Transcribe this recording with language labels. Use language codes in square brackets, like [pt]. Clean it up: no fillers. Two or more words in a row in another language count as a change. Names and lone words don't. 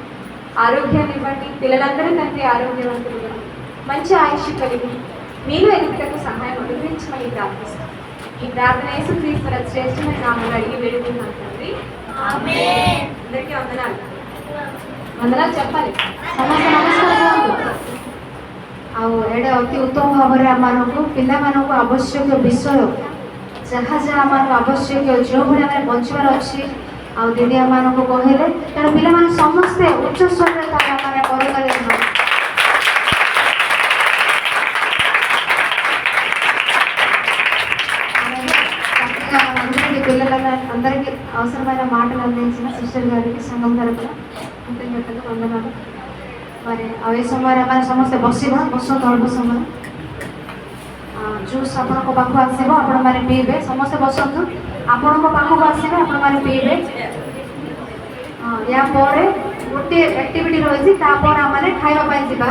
[te] ఆరోగ్యాన్ని ఇవ్వండి. పిల్లలందరూ తండ్రి ఆరోగ్యవంతులుగా మంచి ఆయుష్ కలిగి మీలో ఎదుగుటకు సహాయం అనుగ్రహించమని ప్రార్థిస్తాం. ఈ ప్రార్థన యేసుక్రీస్తు శ్రేష్టమైన నామములో అడిగి వేడుకుంటున్నాను తండ్రి. ఆమేన్. అందరికీ వందనాలు. వందనాలు చెప్పాలి. [or] ସମସ୍ତେ ନମସ୍କାର କୁହନ୍ତୁ ଆଉ ଏଇଟା ଅତି ଉତ୍ତମ ଭାବରେ ଆମମାନଙ୍କୁ ପିଲାମାନଙ୍କୁ ଆବଶ୍ୟକ ବିଷୟ ଯାହା ଯାହା ଆମମାନଙ୍କୁ ଆବଶ୍ୟକ ଯେଉଁଭଳି ଆମେ ବଞ୍ଚିବାର ଅଛି ଆଉ ଦିଦି ଆମମାନଙ୍କୁ କହିଲେ ତେଣୁ ପିଲାମାନେ ସମସ୍ତେ ଉଚ୍ଚ ସ୍ୱରରେ ତାହା ଆମେ କରିପାରିବୁ। [te] పిల్లలందరికీ అవసరమైన మాటలు అందించిన సిస్టర్ గారికి సంఘం తరపున కృతజ్ఞతలు వందనాలు। [or] మరి ଆଉ ଏ ସମୟରେ ଆମେ ସମସ୍ତେ ବସିବା। ତଳକୁ ସମୟ ଜୁସ୍ ଆପଣଙ୍କ ପାଖକୁ ଆସିବ, ଆପଣମାନେ ପିଇବେ। ସମସ୍ତେ ବସନ୍ତୁ, ଆପଣଙ୍କ ପାଖକୁ ଆସିବେ, ଆପଣମାନେ ପିଇବେ। ୟା ପରେ ଗୋଟିଏ ଆକ୍ଟିଭିଟି ରହିଛି, ତାପରେ ଆମେ ଖାଇବା ପାଇଁ ଯିବା।